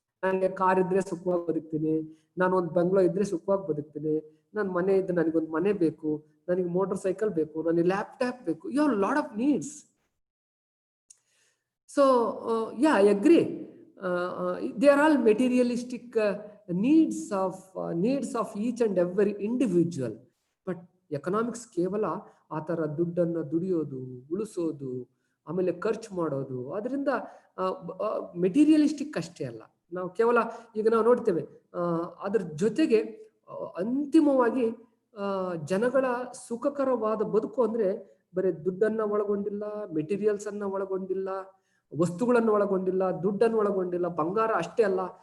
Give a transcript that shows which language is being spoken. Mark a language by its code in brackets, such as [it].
[kn] ನನಗೆ ಕಾರ್ ಇದ್ರೆ ಸುಖವಾಗಿ ಬದುಕ್ತೀನಿ, ನಾನು ಒಂದು ಬಂಗ್ಲೋ ಇದ್ರೆ ಸುಖವಾಗಿ ಬದುಕ್ತೀನಿ, ನನ್ ಮನೆ ಇದ್ರೆ ನನಗೊಂದು ಮನೆ ಬೇಕು, ನನಗೆ ಮೋಟರ್ ಸೈಕಲ್ ಬೇಕು, ನನಗೆ ಲ್ಯಾಪ್ಟಾಪ್ ಬೇಕು. [en] You have lot of needs. So I agree, they are all materialistic needs of each and every individual. [kn] But economics ಕೇವಲ ಆ ತರ ದುಡ್ಡನ್ನ ದುಡಿಯೋದು, ಉಳಿಸೋದು, ಆಮೇಲೆ ಖರ್ಚು ಮಾಡೋದು, ಅದರಿಂದ ಮೆಟೀರಿಯಲಿಸ್ಟಿಕ್ ಅಷ್ಟೇ ಅಲ್ಲ. ನಾವು ಕೇವಲ ಈಗ ನಾವು ನೋಡ್ತೇವೆ ಅದ್ರ ಜೊತೆಗೆ ಅಂತಿಮವಾಗಿ ಜನಗಳ ಸುಖಕರವಾದ ಬದುಕು ಅಂದ್ರೆ ಬರೀ ದುಡ್ಡನ್ನ ಒಳಗೊಂಡಿಲ್ಲ, ಮೆಟೀರಿಯಲ್ಸ್ ಅನ್ನ ಒಳಗೊಂಡಿಲ್ಲ, ವಸ್ತುಗಳನ್ನು ಒಳಗೊಂಡಿಲ್ಲ, ದುಡ್ಡನ್ನು ಒಳಗೊಂಡಿಲ್ಲ, ಬಂಗಾರ ಅಷ್ಟೇ ಅಲ್ಲ.